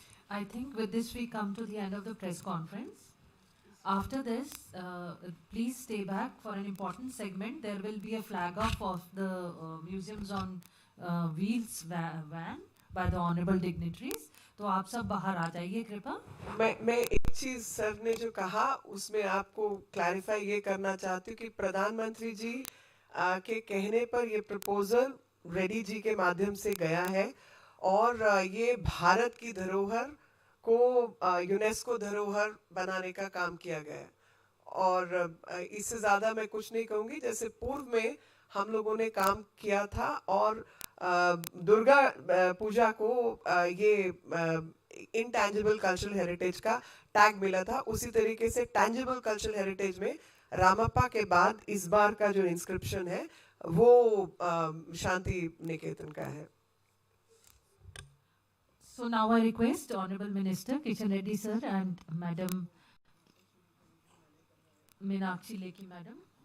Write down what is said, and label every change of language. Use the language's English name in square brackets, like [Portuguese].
[English] I think with this we come to the end of the press conference. After this, please stay back for an important segment. There will be a flag off of the Museums on Wheels van by the honorable dignitaries. [Hindi] तो आप सब बाहर आ जाइए कृपा. मैं एक चीज sir ने जो कहा उसमें आपको क्लैरिफाई ये करना चाहती हूँ कि प्रधानमंत्री जी के कहने पर ये प्रपोजल रेड्डी जी के माध्यम से गया है और ये भारत की धरोहर को यूनेस्को धरोहर बनाने का काम किया गया है. और इससे ज़्यादा मैं कुछ नहीं कहूँगी. जैसे पूर्व में हम लोगों ने काम किया था और दुर्गा पूजा को ये इंटैंजिबल कल्चरल हेरिटेज का टैग मिला था, उसी तरीके से टैंजिबल कल्चरल हेरिटेज में रामप्पा के बाद इस बार का जो इंस्क्रिप्शन है वो शांति निकेतन का है. [English] So now I request Honorable Minister Kishan Reddy sir and Madam Meenakshi Lekhi Madam.